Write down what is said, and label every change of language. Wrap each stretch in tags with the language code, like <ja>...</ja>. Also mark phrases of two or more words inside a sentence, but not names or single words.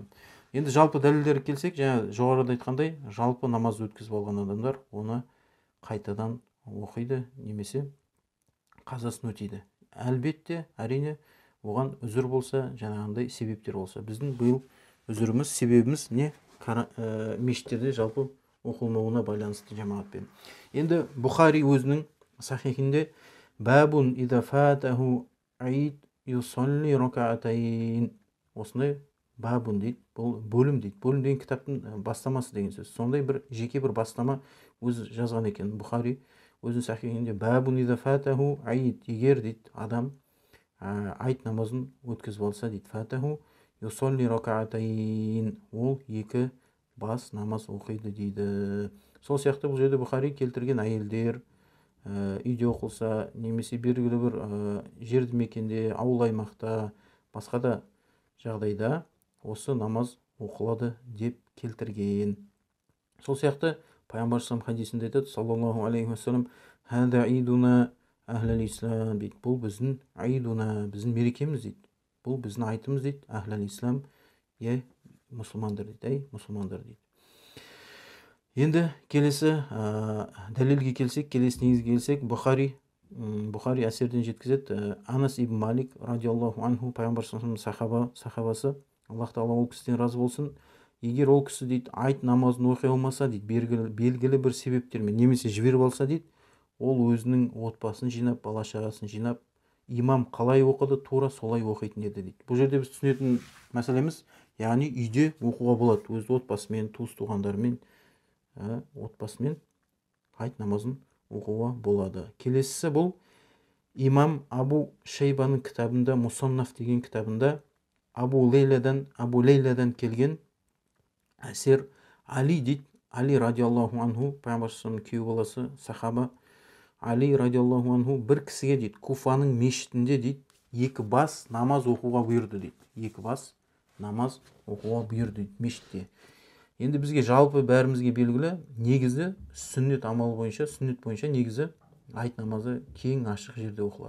<kk>Енді жалпы дәлелдерге келсек, жаңа жоғарыда айтқандай, жалпы намаз өткізіп алған адамдар оны қайтадан оқиды немесе қазасын өтейді. Әлбетте, әрине, оған үзір болса, жаңағындай себептер болса. Біздің бұл үзіріміз, себебіміз не? Мешіттерде жалпы оқылмауына байланысты жамағатпен. Енді Бұхари өзінің сахихінде</kk> <ar>باب إذا فاته العيد يصلي ركعتين.</ar> <kk>Осындай бабун дейді, бұл бөлім дейді. Бөлім деген кітаптың бастамасы деген сөз. Сондай бір жеке бір бастама өзі жазған екен. Бұхари өзінің сахихінде</kk> <ar>باب إذا فاته العيد,</ar> <kk>егер дейді адам айт намазын өткізіп алса дейді,</kk> <ar>فاته يصلي ركعتين,</ar> <kk>ол 2 бас намаз оқиды дейді. Сол сияқты бұл жерде Бұхари келтірген әйелдер үйде оқылса, немесе белгілі бір жерді мекенде, ауыл аймақта, басқа да жағдайда осы намаз оқылады деп келтірген. Сол сияқты Пайғамбар хадисінде айтады,</kk> <ar>صلى الله عليه وسلم، هذا عيدنا أهل الإسلام дейді.</ar> <kk>Бұл біздің айдуна, біздің мерекеміз дейді. Бұл біздің айтымыз дейді.</kk> <ar>أهل الإسلام,</ar> <kk>мұсылмандар дейді, мұсылмандар дейді. Енді келесі дәлелге келсек, келесі негізге келсек, Бұхари әсерден жеткізеді. Анас ибн Малик</kk> <ar>رضي الله عنه,</ar> <kk>Пайғамбар сахабасы, Аллах тағала ол кісіден разы болсын, егер ол кісі дейді айт намазын оқи алмаса дейді, белгілі бір себептермен немесе жіберіп алса дейді, ол өзінің отбасын жинап, бала шағасын жинап, имам қалай оқыды, тура солай оқитын еді дейді. Бұл жерде біз түсінетін мәселеміз, яғни үйде оқуға болады, өз отбасымен, туыс туғандарымен, отбасымен айт намазын оқуға болады. Келесісі бұл имам Абу Шейбаның кітабында, Мусаннаф деген кітабында Абу Лейладан келген әсер Али дейді. Али</kk> <ar>رضي الله عنه,</ar> <kk>Пайғамбар күйеу баласы, сахаба Али</kk> <ar>رضي الله عنه</ar> <kk>бір кісіге дейді, Куфаның мешітінде дейді, 2 бас намаз оқуға бұйырды дейді. 2 бас намаз оқуға бұйырды дейді мешітте. Енді бізге жалпы бәрімізге белгілі, негізі сүннет амалы бойынша, сүннет бойынша негізі айт намазы кең ашық жерде оқылады.</kk>